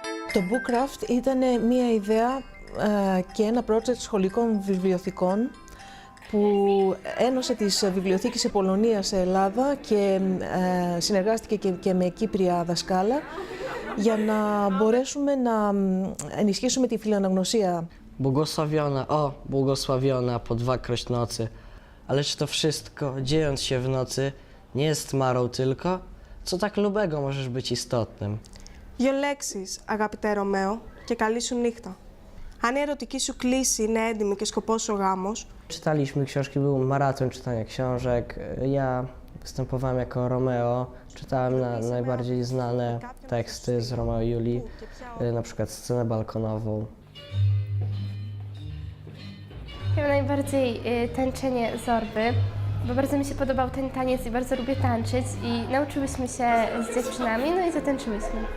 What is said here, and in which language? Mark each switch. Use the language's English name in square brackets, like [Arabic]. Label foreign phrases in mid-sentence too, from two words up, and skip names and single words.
[Greek] Το Bookcraft ήταν μια ιδέα και ένα project σχολικών βιβλιοθηκών που ένωσε τις βιβλιοθήκες σε Πολωνία, σε Ελλάδα και συνεργάστηκε και με Κύπρια δασκάλα για να μπορέσουμε να ενισχύσουμε τη φιλοαναγνωσία. [Polish] Błogosławiona, o, błogosławiona po dwakroć nocy. Ależ to wszystko, dziejąc się w nocy, nie jest marą tylko, co tak lubego możesz być istotnym. [Greek] Δύο λέξεις, αγαπητέ Ρωμαίο, και καλή σου νύχτα. Αν η ερωτική σου κλίση είναι έντιμη και σκοπός ο γάμος, [Polish] Czytaliśmy książki, był maraton czytania książek. Ja występowałem jako Romeo, czytałem najbardziej znane teksty z Romeo i Julii, na przykład scenę balkonową. Chyba najbardziej tańczenie Zorby, bo bardzo mi się podobał ten taniec i bardzo lubię tańczyć i nauczyłyśmy się z dziewczynami, no i zatańczyłyśmy.